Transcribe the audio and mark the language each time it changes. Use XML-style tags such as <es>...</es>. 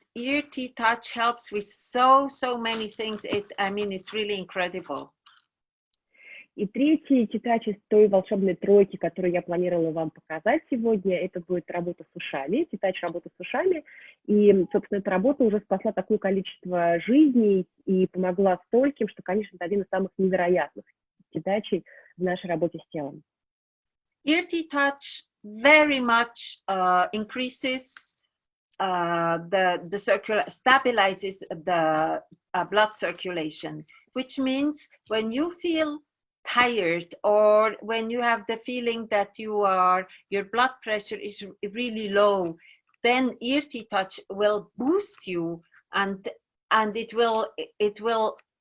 <en>Ear ТиТач helps with so many things. I mean, it's really incredible.</en> <ru>И третий ТиТач из той волшебной тройки, которую я планировала вам показать сегодня, это будет работа с ушами, ТиТач работа с ушами. И, собственно, эта работа уже спасла такое количество жизней и помогла стольким, что, конечно, это один из самых невероятных ТиТачей в нашей работе с телом.</ru> <en>Ear ТиТач very much increases stabilizes the blood circulation, which means when you feel tired or when you have the feeling that your blood pressure is really low, then ear ТиТач will boost you, and it will</en>